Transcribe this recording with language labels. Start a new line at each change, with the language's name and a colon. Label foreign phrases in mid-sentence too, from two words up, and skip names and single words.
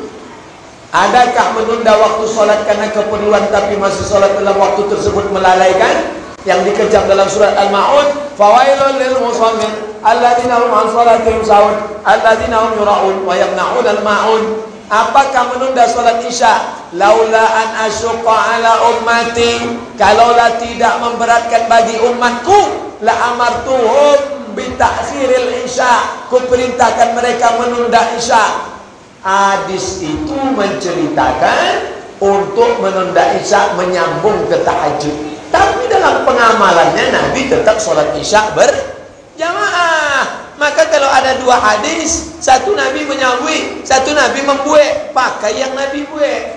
Indonesian: Adakah menunda waktu sholat karena keperluan tapi masih sholat dalam waktu tersebut melalaikan? Yang dikecam dalam surat Al-Ma'un,
Arabic: فويل للمصلين الذين هم عن صلاتهم ساهون الذين هم يراءون ويمنعون الماعون.
Indonesian: Apakah menunda sholat isya?
Arabic: لولا أن أشق على أمتي,
Indonesian: kalaulah tidak memberatkan bagi umatku,
Arabic: لأمرتهم بتأخير العشاء,
Indonesian: ku perintahkan mereka menunda isya. Hadis itu menceritakan untuk menunda isya menyambung ke tahajud. Tapi dalam pengamalannya Nabi tetap sholat isya berjamaah. Maka kalau ada dua hadis, satu Nabi menyambui, satu Nabi membuat, pakai yang Nabi buat.